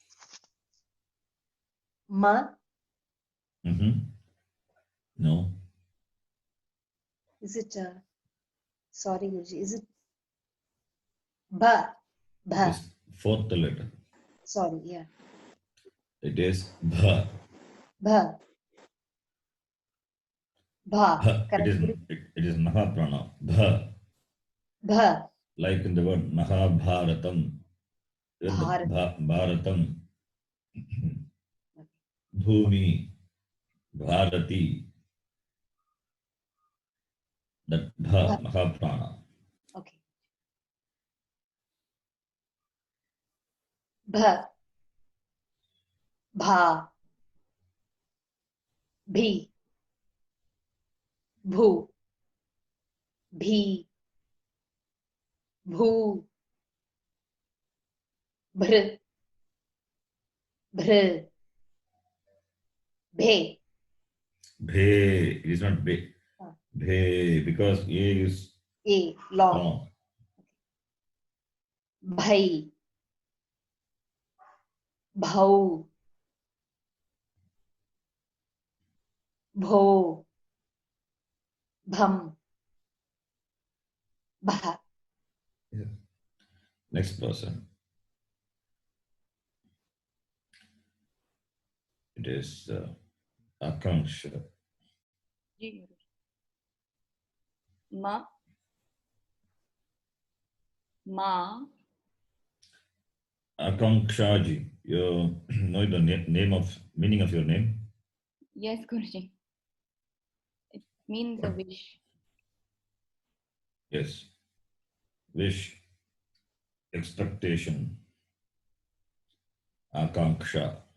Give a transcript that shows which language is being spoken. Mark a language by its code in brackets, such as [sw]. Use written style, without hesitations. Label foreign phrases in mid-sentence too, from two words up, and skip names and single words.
[sa] Ma. [en] No. Is it sorry, Guruji, is it ba? [sa] Ba. [en] This fourth letter. Sorry, yeah. It is bha. [sa] Ba. Ba. Bha. [en] Correct. It is Mahaprana. [sa] Bha. Ba. [en] Like in the word Mahabharatam. Even the [sa] Bharat. Bharatam. Bhumi. Bharati. [en] That bha, [sa] Ba. Mahaprana. [en] Okay. Ba. [sa] Bha. Bhi. Bhu. Bhi. Bhu. Bhr. Bhr. Bhe. Bhe. [en] It is not be. Ah. Bhe. Because A is A. Long. long. [sa] Bhai. Bhau. Bho. Bham. Bha. [en] Next person. It is Akanksha. [sa] Ji. Ma. Ma. [en] Akankshaji, you know the meaning of your name? Yes, Guruji. It means a wish. Yes. Wish, expectation, Akanksha.